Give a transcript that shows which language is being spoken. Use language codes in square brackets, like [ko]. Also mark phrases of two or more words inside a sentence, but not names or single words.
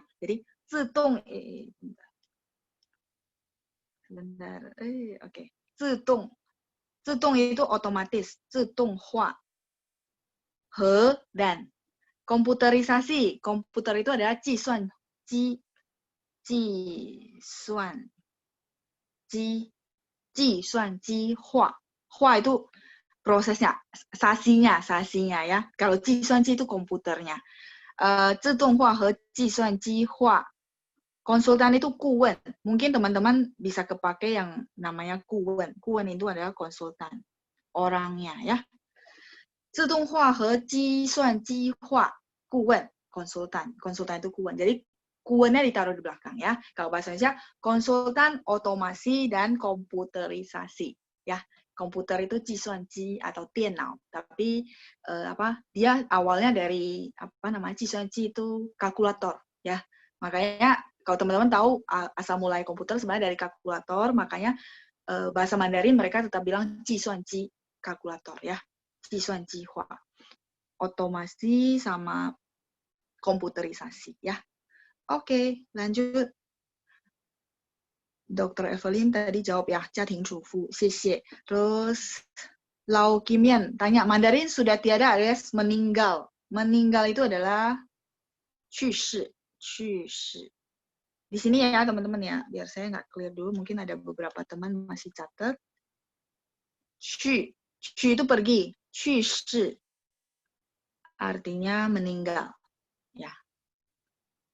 [id] Jadi 自动 sebentar. Oke. [zh] 自动. [id] 自动 itu otomatis. [zh] 自动化. [id] He dan komputerisasi. Komputer itu adalah [zh] 计算机. 计算机化. [id] 化 itu prosesnya, sasinya ya. Kalau 计算机 itu komputernya. [zh] 自动化和计算机化. [id] Konsultan itu 顾问. Mungkin teman-teman bisa kepake yang namanya 顾问. 顾问itu adalah konsultan. Orangnya ya. [zh] 自动化和计算机化 顾问, [id] konsultan. Konsultan itu 顾问. Jadi kuennya ditaruh di belakang ya. Kalau bahasa Indonesia, konsultan otomasi dan komputerisasi ya. Komputer itu 计算机 atau 电脑, tapi dia awalnya dari apa namanya 计算机 itu kalkulator ya. Makanya kalau teman-teman tahu asal mulai komputer sebenarnya dari kalkulator, makanya bahasa Mandarin mereka tetap bilang 计算机 kalkulator ya. [zh] 计算机化, [id] otomasi sama komputerisasi ya. Oke, lanjut. Dr. Evelyn tadi jawab ya, [zh] 家庭主妇, 谢谢. [id] Terus Lau Kimian tanya, Mandarin sudah tiada alias meninggal. Meninggal itu adalah 去世. Di sini ya teman-teman ya, biar saya nggak clear dulu, mungkin ada beberapa teman masih catat. 去 itu pergi, 去世 artinya meninggal.